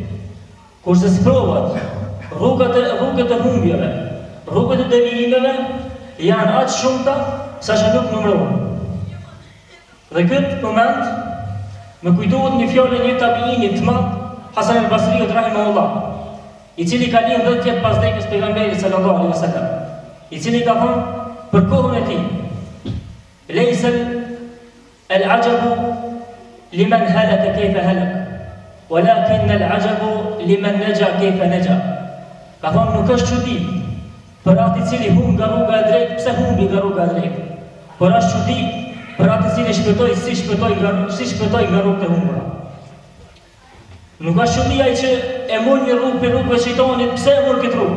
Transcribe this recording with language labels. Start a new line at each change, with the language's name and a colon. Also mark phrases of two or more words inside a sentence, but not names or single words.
Albanian: Kurse sprovat, rrugët e humbjeve, rrugët e devijimeve janë aq shumëta saqë nuk numërohen. Dhe këtë moment më kujtohet një fjalë një tabiini të madh, Hasan al-Basri rahimahullah, i cili ka lënë 10 vjet pas vdekjes së pejgamberit
Arabic: صلى الله عليه وسلم,
Albanian: i cili ka thënë për kohën e tij:
Arabic: "ليس العجب لمن هلك كيف هلك ولكن العجب لمن نجا كيف نجا."
Albanian: Ka thënë nuk është çudi për atë i cili humb nga rruga e drejtë, pse humbi nga rruga e drejtë, por është çudi për atë i cili shpëtoi si shpëtoi nga rrugët e humbura. Nuk është çudi ai që e mor një rrugë për rrugën e shejtanit, pse e mor këtë rrugë?